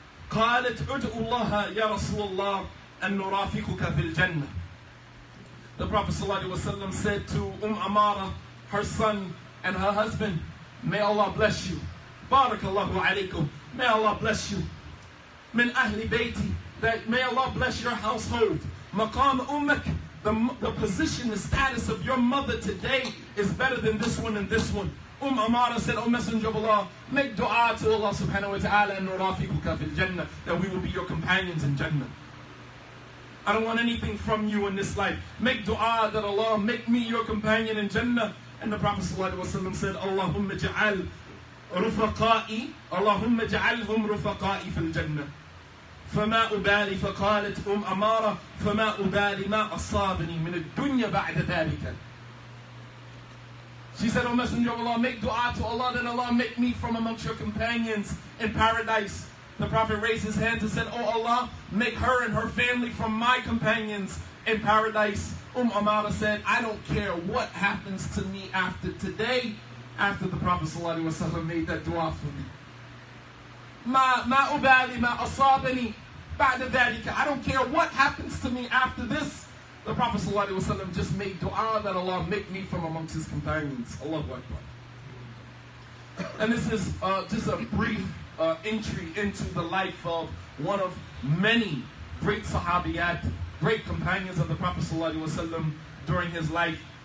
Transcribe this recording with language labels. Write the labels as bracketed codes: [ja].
[ar] قالت ادعو الله يا رسول الله أن نرافقك في الجنة. [en] The Prophet ﷺ said to Amara, her son and her husband, may Allah bless you. [ar] Barakallahu alaykum. [en] May Allah bless you. [ar] Min ahli bayti, [en] that may Allah bless your household. [ar] Maqam ummak, [en] the position, the status of your mother today is better than this one and this one. Amara said, O Messenger of Allah, make dua to Allah subhanahu wa ta'ala and [ar] nurafikuka fil Jannah, [en] that we will be your companions in Jannah. I don't want anything from you in this life. Make dua that Allah make me your companion in Jannah. And the Prophet ﷺ said, [ar] Allahumma ja'al rufaqa'i, Allahumma ja'alhum rufaqa'i fil Jannah. فما أبالي فقالت أمارة فما أبالي ما أصابني من الدنيا بعد ذلك. [en] She said, O Messenger of Allah, make dua to Allah that Allah make me from amongst your companions in paradise. The Prophet raised his hands and said, O Allah, make her and her family from my companions in paradise. Amara said, I don't care what happens to me after today, after the Prophet ﷺ made that dua for me. [ar] ما أبالي ما أصابني بعد ذلك. [en] I don't care what happens to me after this. The Prophet ﷺ just made dua that Allah make me from amongst his companions. Allahu Akbar. And this is just a brief entry into the life of one of many great sahabiyat, great companions of the Prophet ﷺ during his life.